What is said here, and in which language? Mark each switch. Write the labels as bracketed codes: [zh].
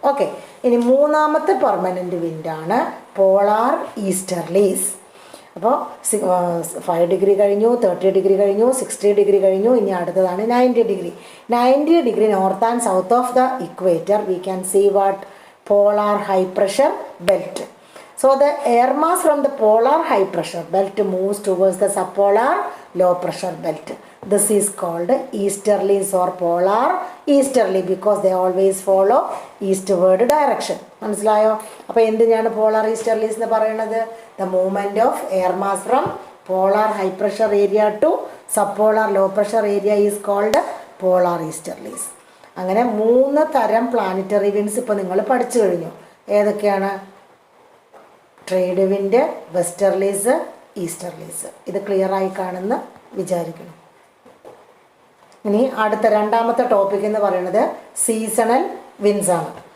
[ml] Okay, ഇനി മൂന്നാമത്തെ permanent വിൻഡാണ് polar easterlies. അപ്പോൾ 5 ഡിഗ്രി കഴിഞ്ഞു, 30 ഡിഗ്രി കഴിഞ്ഞു, 60 ഡിഗ്രി കഴിഞ്ഞു, ഇനി അടുത്തതാണ് 90 degree. [en] 90 degree north and south of the equator we can see what? Polar high pressure belt. So the air mass from the polar high pressure belt moves towards the subpolar low pressure belt. This is called easterlies or polar easterly because they always follow eastward direction. [ml] മനസ്സിലായോ? അപ്പോൾ എന്തിനാണ് polar easterlies എന്ന് പറയുന്നത്? [en] The movement of air mass from polar high pressure area to subpolar low pressure area is called polar easterlies. [ml] അങ്ങനെ 3 തരം planetary winds ഇപ്പോൾ നിങ്ങൾ പഠിച്ചു കഴിഞ്ഞു. ഏതൊക്കെയാണ്? [en] Trade wind, westerlies, easterlies. [ml] ഇത് ക്ലിയർ ആയി കാണുമെന്ന് വിചാരിക്കുന്നു. ഇനി അടുത്ത രണ്ടാമത്തെ ടോപ്പിക് എന്ന് പറയുന്നത് സീസണൽ വിൻഡ്സ് ആണ്.